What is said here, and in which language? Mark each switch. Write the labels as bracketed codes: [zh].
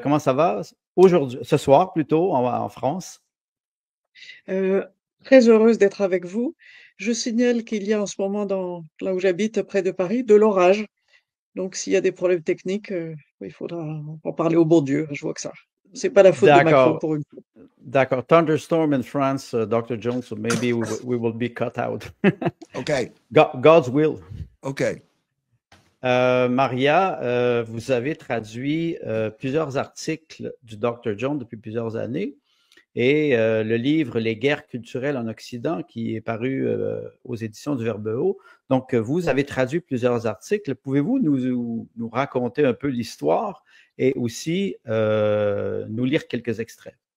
[fr] Comment ça va aujourd'hui, ce soir plutôt, en France? Euh, Très heureuse d'être avec vous. Je signale qu'il y a en ce moment, là où j'habite, près de Paris, de l'orage. Donc, s'il y a des problèmes techniques, il faudra en parler au bon Dieu. Je vois que ça. C'est pas la faute de Macron D'accord, pour une fois. d'accord. [en] Thunderstorm in France, Dr. Jones, so maybe we will be cut out. Okay. God's will. Okay. [fr] Maria, vous avez traduit plusieurs articles du Dr. Jones depuis plusieurs années. Et le livre Les guerres culturelles en Occident, qui est paru aux éditions du Verbe Haut. Donc, vous avez traduit plusieurs articles. Pouvez-vous nous raconter un peu l'histoire et aussi nous lire quelques extraits?